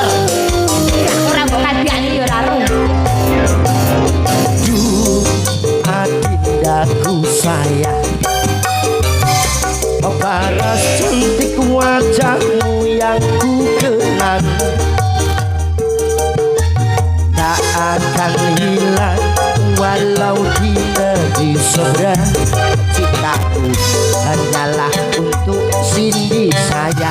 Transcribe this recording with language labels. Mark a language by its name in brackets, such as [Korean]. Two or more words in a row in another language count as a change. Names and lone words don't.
[Javanese] Ora mbok kadhiane yo ora ro. [Indonesian] Adindaku sayang, paras cantik wajahmu yang ku kenang, tak akan hilang walau di negeri seberang. Cintaku hanyalah untuk Cindy sayang.